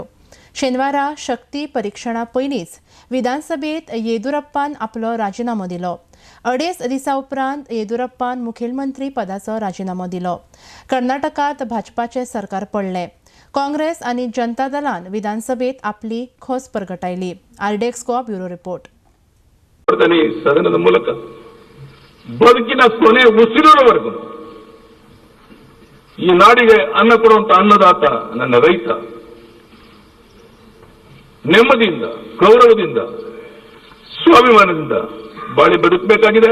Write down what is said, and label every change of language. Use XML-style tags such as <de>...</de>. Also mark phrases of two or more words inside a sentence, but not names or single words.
<kok>शेनवारा शक्ती परिक्षणा पयलींच विधानसभेत येदुरप्पान आपलो राजिनामो दिलो. 2.5 दिसां उपरांत येदुरप्पान मुखेलमंत्री पदाचो राजिनामो दिलो. कर्नाटकात भाजपाचें सरकार पडलें. काँग्रेस आनी जनता दलान विधानसभेत आपली खोस परगटायली. आरडेक्स गो ब्युरो रिपोर्ट.</kok> <kn>ಸದನದ ಮೂಲಕ ಬದುಕಿನ ಕೊನೆ ಉಸಿರುವವರೆಗೂ ಈ ನಾಡಿಗೆ ಅನ್ನ ಕೊಡುವಂತ ಅನ್ನದಾತ ನನ್ನ ರೈತ ನೆಮ್ಮದಿಯಿಂದ ಗೌರವದಿಂದ ಸ್ವಾಭಿಮಾನದಿಂದ ಬಾಳಿ ಬದುಕಬೇಕಾಗಿದೆ.</kn>